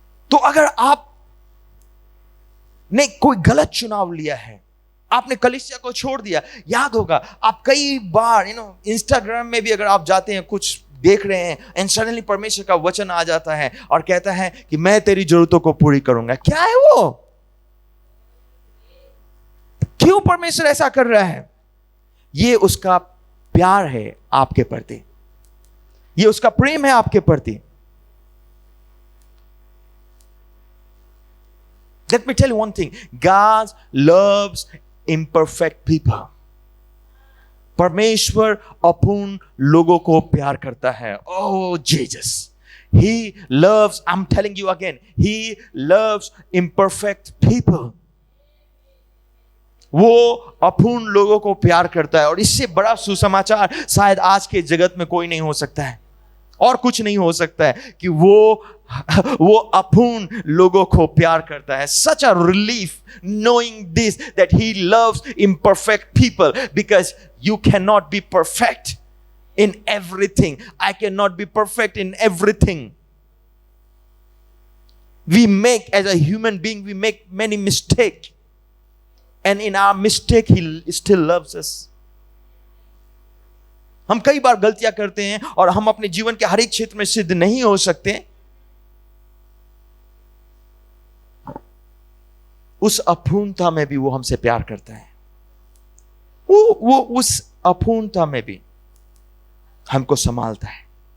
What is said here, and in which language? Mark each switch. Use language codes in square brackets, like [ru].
[hi] तो अगर आप ने कोई गलत चुनाव लिया है, आपने कलीसिया को छोड़ दिया, याद होगा आप कई बार इंस्टाग्राम में भी अगर आप जाते हैं, कुछ देख रहे हैं, [en] and suddenly [hi] परमेश्वर का वचन आ जाता है और कहता है कि मैं तेरी जरूरतों को पूरी करूंगा। क्या है वो? क्यों परमेश्वर ऐसा कर रहा है? ये उसका प्यार है आपके प्रति, ये उसका प्रेम है आपके प्रति। [en] Let me tell you one thing. God loves imperfect people. [hi] परमेश्वर अपूर्ण लोगों को प्यार करता है। [en] Oh Jesus, He loves, I'm telling you again, He loves imperfect people. [hi] वो अपूर्ण लोगों को प्यार करता है, और इससे बड़ा सुसमाचार शायद आज के जगत में कोई नहीं हो सकता है, और कुछ नहीं हो सकता है कि वो अपूर्ण लोगों को प्यार करता है। [en] Such a relief knowing this, that He loves imperfect people, because you cannot be perfect in everything. I cannot be perfect in everything. We make, as a human being, we make many mistakes, and in our mistake He still loves us. [hi] हम कई बार गलतियां करते हैं और हम अपने जीवन के हर एक क्षेत्र में सिद्ध नहीं हो सकते। उस अपूर्णता में भी वो हमसे प्यार करता है। वो उस अपूर्णता में भी हमको संभालता है।